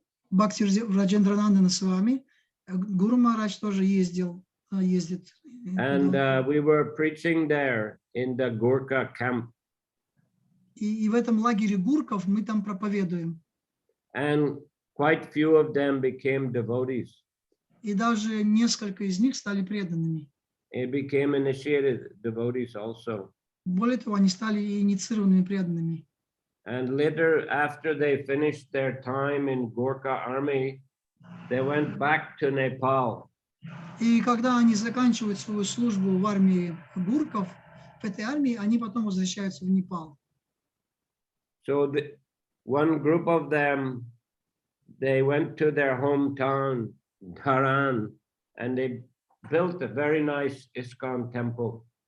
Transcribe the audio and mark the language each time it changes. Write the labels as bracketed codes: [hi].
[ru] Бхакти Раджендранандана с вами. Гуру Махарадж тоже ездит. [en] And we were preaching there in the Gurkha camp. [ru] И в этом лагере гурков мы там проповедуем. [en] And quite few of them became devotees. [ru] И даже несколько из них стали преданными. [en] They became initiated devotees also. [ru] Более того, они стали инициированными преданными. [en] And later, after they finished their time in Gurkha army, they went back to Nepal. [ru] И когда они заканчивают свою службу в армии гурков, в этой армии, они потом возвращаются в Непал. [en] So one group of them, they went to their hometown, Dharan, and they built a very nice ISKCON temple.